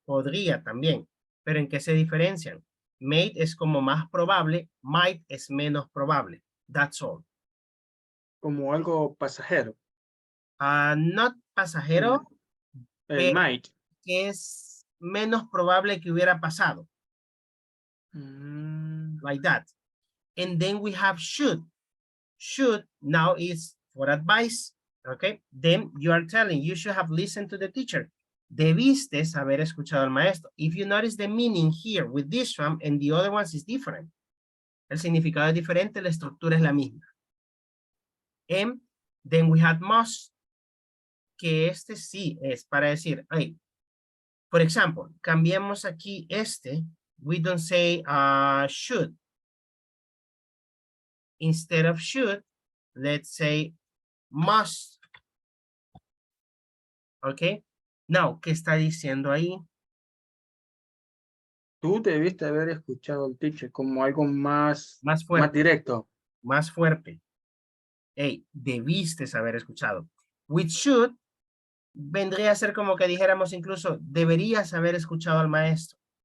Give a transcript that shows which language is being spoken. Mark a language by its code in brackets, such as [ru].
[es] Podría también. Pero ¿en qué se diferencian? May es como más probable, might es menos probable. [en] That's all. [es] Como algo pasajero. [en] Not pasajero. Might. [es] Que es menos probable que hubiera pasado. [en] Like that. And then we have should. Should now is for advice. Okay. Then you are telling you should have listened to the teacher. [es] Debiste haber escuchado al maestro. [en] If you notice the meaning here with this one and the other ones is different. [es] El significado es diferente, la estructura es la misma. [en] And then we have must. [es] Que este sí es para decir, hey, por ejemplo, cambiemos aquí este. [en] We don't say should. Instead of should, let's say must. Okay. [es] Now, ¿qué está diciendo ahí? Tú debiste haber escuchado al teacher como algo más fuerte. Más directo. Más fuerte. Hey, debiste haber escuchado. [en] With should, [es] vendría a ser como que dijéramos incluso, deberías haber escuchado al maestro.